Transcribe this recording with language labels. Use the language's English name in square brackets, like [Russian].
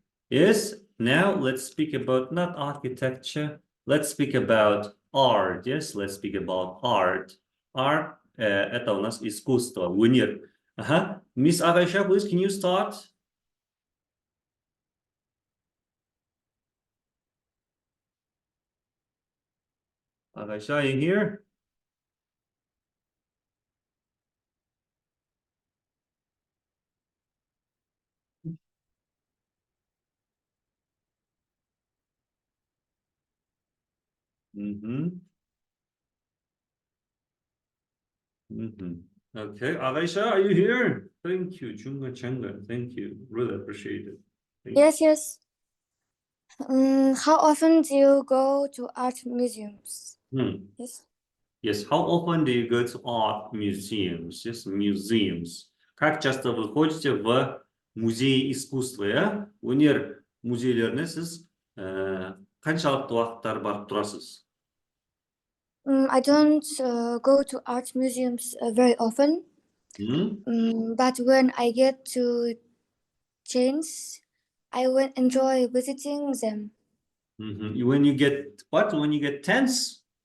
[English] Yes, now let's speak about not architecture. Let's speak about art. Yes, let's speak about art. [Russian] Art, это у нас искусство, өнер. [English] Miss Ayşe, please, can you start? Ayşe, are you here? Okay, Ayşe, are you here? Thank you, Chunga. Thank you, really appreciate it. Yes. How often do you go to art museums? Yes, how often do you go to art museums? Yes, museums. [Russian] Как часто вы ходите в музей искусства? [Kazakh] Өнер музейлеріне сіз қаншалықты уақыттар барып тұрасыз? [English] I don't go to art museums very often. But when I get to change, I will enjoy visiting them. When you get what? When you get tense?